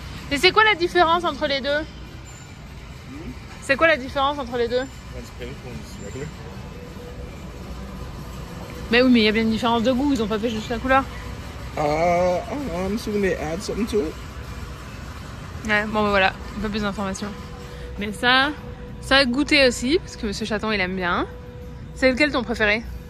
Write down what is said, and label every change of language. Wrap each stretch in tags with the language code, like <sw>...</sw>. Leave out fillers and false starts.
<fr>Et c'est quoi la différence entre les deux? C'est quoi la différence entre les deux?</fr> <en>One's pink, one's regular.</en> <fr>Mais oui, mais il y a bien une différence de goût, ils ont pas fait juste la couleur.</fr> <en>I'm assuming they add something to it.</en> <fr>Ouais, bon ben voilà, un peu plus d'informations. Mais ça a goûté aussi, parce que Monsieur Chaton il aime bien. C'est lequel ton préféré?</fr>